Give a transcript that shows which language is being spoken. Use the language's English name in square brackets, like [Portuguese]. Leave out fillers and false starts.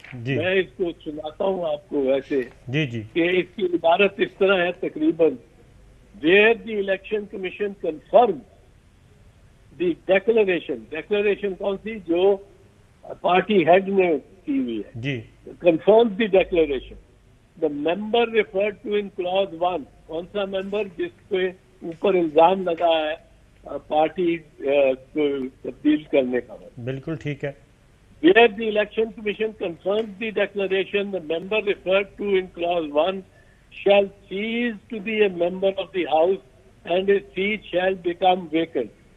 [Urdu] جی میں اس کو سناتا ہوں آپ کو ویسے جی جی کہ اس کی عبارت اس طرح ہے تقریباً، [English] where the election commission confirms the [Urdu] declaration کون سی جو پارٹی ہیڈ نے کی ہوئی ہے، جی [English] confirms the declaration. The member referred to in clause 1. [Urdu] کون سا ممبر جس پہ اوپر الزام لگا ہے پارٹی کو تبدیل کرنے کا؟ بالکل ٹھیک ہے. [English] Where the election commission confirms the declaration, the member referred to in clause 1 shall cease to be a member of the house and his seat shall become vacant.